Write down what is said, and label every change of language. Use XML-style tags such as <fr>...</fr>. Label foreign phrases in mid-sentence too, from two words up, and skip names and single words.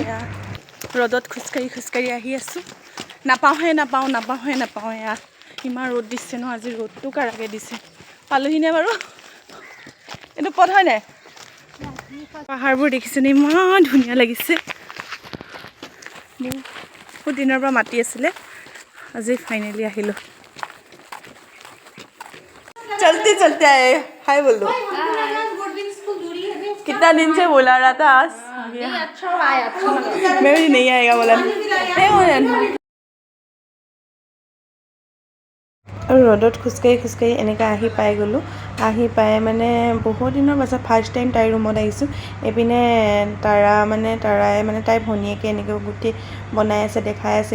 <as>ৰ'দত খোজকাঢ়ি আহি আছোঁ। নাপাওঁহে এয়া ইমান ৰ'দ দিছে ন আজি। ৰ'দটো কাৰাকে দিছে। পালোহিনে বাৰু? এইটো পথ হয় নাই? পাহাৰবোৰ দেখিছেনে ইমান ধুনীয়া লাগিছে। বহুত দিনৰ পৰা মাতি আছিলে, আজি ফাইনেলি আহিলোঁ।</as> <hi>चलते आए, हाय बोल दो। कितना दिन से बोला रहा था, आज अच्छा लगा। मैं भी नहीं आएगा बोला।</hi> <as>আৰু ৰ'দত খোজকাঢ়ি এনেকৈ আহি পাই গ'লোঁ। আহি পাই মানে বহুত দিনৰ পাছত</as> <en>first time</en> <as>তাইৰ ৰুমত আহিছোঁ। এইপিনে তাৰাই তাইৰ ভনীয়েকে এনেকৈ গোটেই বনাই আছে, দেখাই আছে।</as>